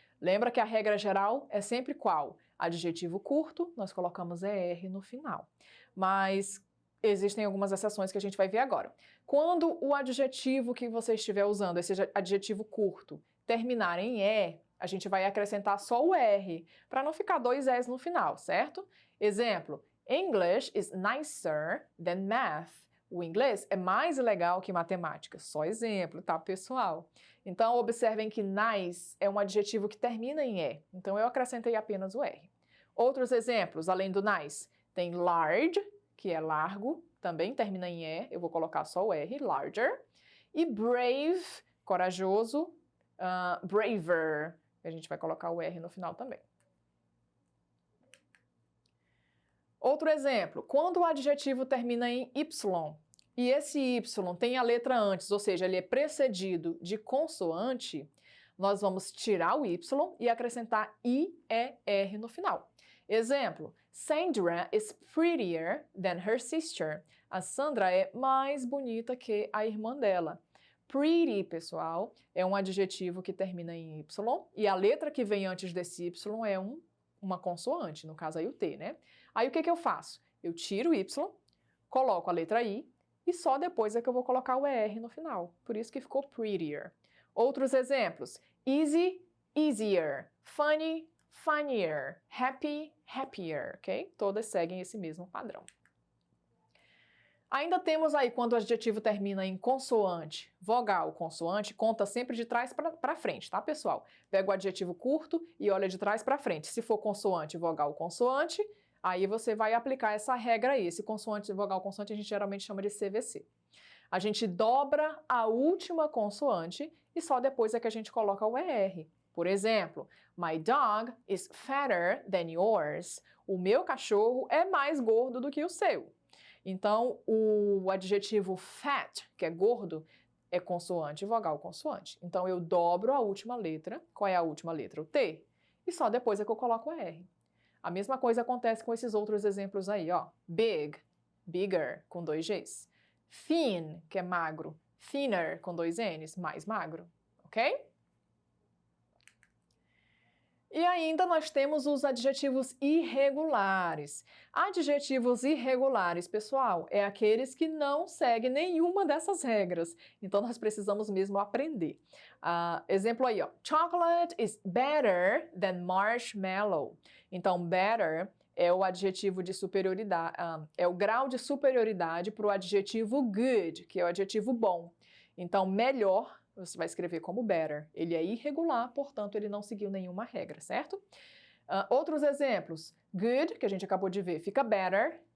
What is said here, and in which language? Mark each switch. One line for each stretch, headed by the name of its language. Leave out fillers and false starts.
Portuguese: Lembra que a regra geral é sempre qual? Adjetivo curto, nós colocamos ER no final. Mas existem algumas exceções que a gente vai ver agora. Quando o adjetivo que você estiver usando, esse adjetivo curto, terminar em E, a gente vai acrescentar só o R, para não ficar dois E's no final, certo?
English: Exemplo, English is nicer than math.
Portuguese: O inglês é mais legal que matemática. Só exemplo, tá, pessoal? Então, observem que nice é um adjetivo que termina em E. Então, eu acrescentei apenas o R. Outros exemplos, além do nice, tem large, que é largo, também termina em E. Eu vou colocar só o R, larger. E brave, corajoso, braver. A gente vai colocar o R no final também. Outro exemplo, quando o adjetivo termina em Y e esse Y tem a letra antes, ou seja, ele é precedido de consoante, nós vamos tirar o Y e acrescentar IER no final.
English: Exemplo, Sandra is prettier than her sister.
Portuguese: A Sandra é mais bonita que a irmã dela. Pretty, pessoal, é um adjetivo que termina em Y e a letra que vem antes desse Y é uma consoante, no caso aí o T, né? Aí o que eu faço? Eu tiro o Y, coloco a letra I e só depois é que eu vou colocar o ER no final. Por isso que ficou prettier. Outros exemplos.
English: Easy, easier. Funny, funnier. Happy, happier, ok?
Portuguese: Todas seguem esse mesmo padrão. Ainda temos aí quando o adjetivo termina em consoante, vogal, consoante, conta sempre de trás para frente, tá, pessoal? Pega o adjetivo curto e olha de trás para frente. Se for consoante, vogal, consoante, aí você vai aplicar essa regra aí. Esse consoante, vogal, consoante, a gente geralmente chama de CVC. A gente dobra a última consoante e só depois é que a gente coloca o ER. Por exemplo,
English: my dog is fatter than yours.
Portuguese: O meu cachorro é mais gordo do que o seu. Então, o adjetivo fat, que é gordo, é consoante, vogal, consoante. Então, eu dobro a última letra. Qual é a última letra? O T. E só depois é que eu coloco o R. A mesma coisa acontece com esses outros exemplos aí, ó. Big, bigger, com 2 Gs. Thin, que é magro. Thinner, com 2 Ns, mais magro. Ok? E ainda nós temos os adjetivos irregulares. Adjetivos irregulares, pessoal, é aqueles que não seguem nenhuma dessas regras. Então, nós precisamos mesmo aprender. Exemplo aí, ó.
English: Chocolate is better than marshmallow.
Portuguese: Então, better é o adjetivo de superioridade, é o grau de superioridade para o adjetivo good, que é o adjetivo bom. Então, melhor você vai escrever como better. Ele é irregular, portanto, ele não seguiu nenhuma regra, certo? Outros exemplos. Good, que a gente acabou de ver, fica better.